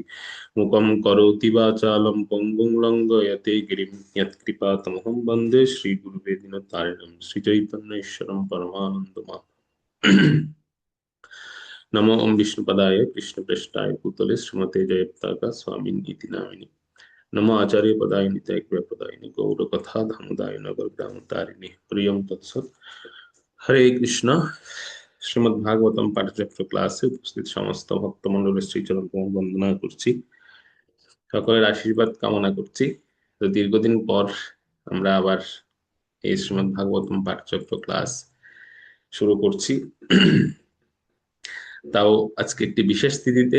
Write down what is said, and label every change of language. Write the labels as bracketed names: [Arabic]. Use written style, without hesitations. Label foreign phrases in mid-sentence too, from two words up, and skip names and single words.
[Sanskrit] मुखं करोति वाचालं पङ्गुं लङ्घयते गिरिं यत्कृपातमहं वन्दे श्रीगुरुवे दिनतारिणं श्रीचैतन्येश्वरं परमानन्दमाधवम्। नमो ओम विष्णुपदाय कृष्णप्रेष्ठाय भूतले श्रीमते जयप्ताका स्वामिनीति नामिने नमो आचार्य पदाय नित्याय पदाय गौर कथा धामोदाय नगर ग्राम तारिणी प्रियम तत्सत। हरे कृष्ण। [Bangla] শ্রীমদ্ ভাগবতম পাঠচক্র ক্লাসে উপস্থিত সমস্ত ভক্তমণ্ডলের শ্রীচরণ কমল বন্দনা করছি, সকলের আশীর্বাদ কামনা করছি। তো দীর্ঘদিন পর আমরা আবার এই শ্রীমদ্ ভাগবতম পাঠচক্র ক্লাস শুরু করছি, তাও আজকে একটি বিশেষ তিথিতে।